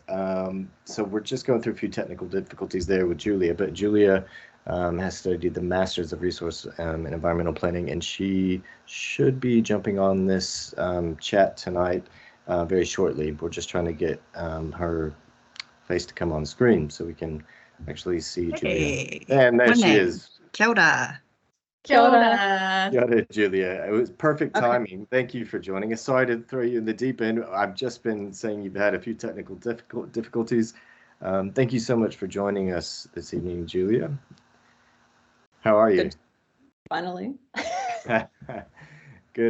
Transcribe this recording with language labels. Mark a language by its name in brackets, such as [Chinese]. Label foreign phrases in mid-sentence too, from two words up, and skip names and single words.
[English] So we're just going through a few technical difficulties there with Julia, but Julia has studied the Masters of Resource and Environmental Planning, and she should be jumping on this chat tonight very shortly. We're just trying to get her face to come on screen so we can actually see Julia. And there she is. [Māori] Kia ora. Kia ora. Kia ora, [English] Julia. It was perfect timing. Thank you for joining us. Sorry to throw you in the deep end. I've just been saying you've had a few technical difficulties. Thank you so much for joining us this evening, Julia. How are you? Good. Finally. Good.